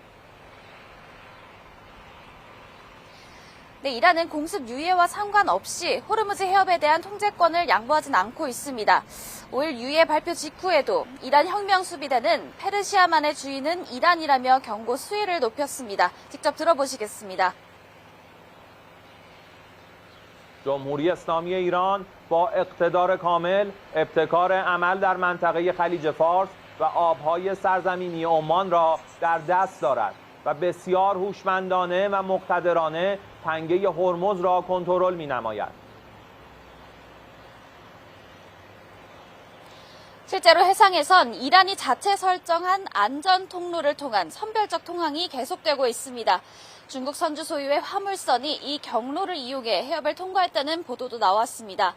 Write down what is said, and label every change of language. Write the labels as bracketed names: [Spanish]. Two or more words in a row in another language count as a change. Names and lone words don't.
[Korean] 네, 이란은 공습 유예와 상관없이 호르무즈 해협에 대한 통제권을 양보하진 않고 있습니다. 5일 유예 발표 직후에도 이란 혁명수비대는 페르시아만의 주인은 이란이라며 경고 수위를 높였습니다. 직접 들어보시겠습니다. [Persian] جمهوری اسلامی ایران با اقتدار کامل ابتکار عمل در منطقه خلیج فارس و آبهای سرزمینی عمان را در دست دارد و بسیار هوشمندانه و مقتدرانه تنگه هرمز را کنترل می‌نماید. [Korean] 실제로 해상에선 이란이 자체 설정한 안전 통로를 통한 선별적 통항이 계속되고 있습니다. 중국 선주 소유의 화물선이 이 경로를 이용해 해협을 통과했다는 보도도 나왔습니다.